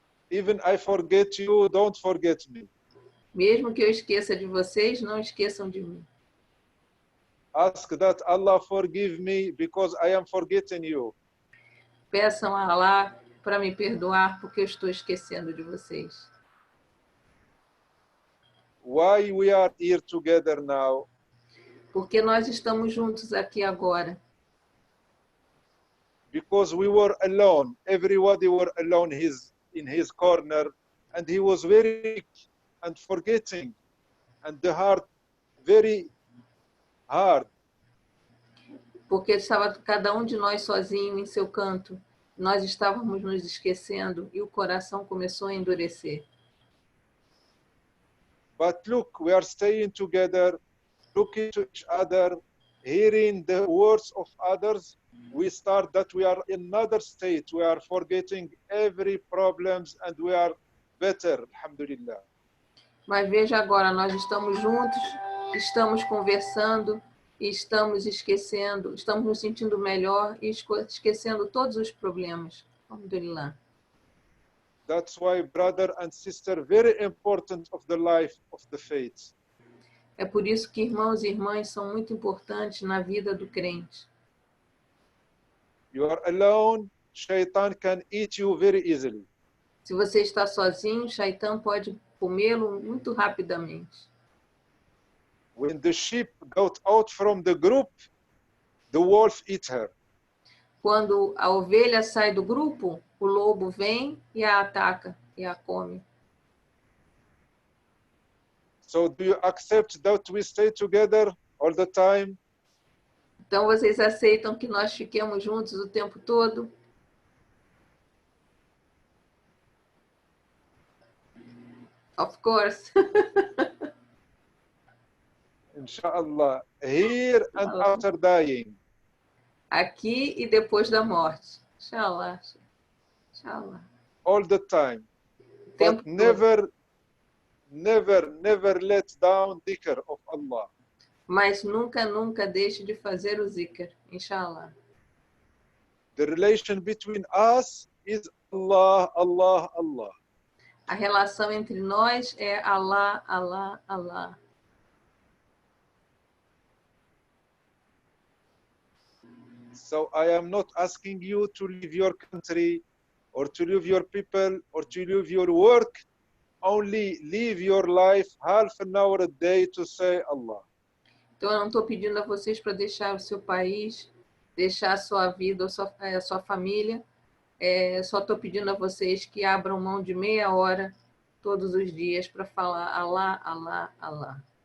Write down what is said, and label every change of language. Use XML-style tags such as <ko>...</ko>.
<en>Even I forget you, don't forget me.</en> <pt>Mesmo que eu esqueça de vocês, não esqueçam de mim.</pt> <en>Ask that Allah forgive me because I am forgetting you.</en> <pt>Peçam a Allah para me perdoar porque eu estou esquecendo de vocês.</pt> <en>Why we are here together now?</en> <pt>Porque nós estamos juntos aqui agora.</pt> <en>Because we were alone. Everybody were alone in his corner, and he was very weak and forgetting, and the heart very hard.</en> <pt>Porque estava cada um de nós sozinho em seu canto. Nós estávamos nos esquecendo e o coração começou a endurecer.</pt> <en>But look, we are staying together, looking to each other, hearing the words of others. We start that we are in another state. We are forgetting every problems and we are better, alhamdulillah.</en> <pt>Mas veja agora, nós estamos juntos, estamos conversando, e estamos esquecendo, estamos nos sentindo melhor e esquecendo todos os problemas.</pt> <ar>Alhamdulillah.</ar> <en>That's why, brother and sister, very important of the life of the faith.</en> <pt>É por isso que irmãos e irmãs são muito importantes na vida do crente.</pt> <en>You are alone, shaitan can eat you very easily.</en> <pt>Se você está sozinho, o Shaitã pode comê-lo muito rapidamente.</pt> <en>When the sheep got out from the group, the wolf eat her.</en> <pt>Quando a ovelha sai do grupo, o lobo vem e a ataca e a come.</pt> <en>So do you accept that we stay together all the time?</en> <pt>Então vocês aceitam que nós fiquemos juntos o tempo todo?</pt> <en>Of course. Inshallah, here and after dying.</en> <pt>Aqui e depois da morte. Inshallah. Inshallah.</pt> <en>All the time.</en> <pt>Tempo</pt> <en>But</en> <pt>todo.</pt> <en>never let down dhikr of Allah.</en> <pt>Mas nunca, nunca deixe de fazer o zikr.</pt> <ar>Inshallah.</ar> <en>The relation between us is Allah, Allah, Allah.</en> <pt>A relação entre nós é Allah, Allah, Allah.</pt> <en>So I am not asking you to leave your country or to leave your people or to leave your work. Only live your life half an hour a day to say Allah.</en> <pt>Então, eu não estou pedindo a vocês para deixar o seu país, deixar a sua vida, a sua família. Só estou pedindo a vocês que abram mão de meia hora todos os dias para falar Allah, Allah, Allah.</pt>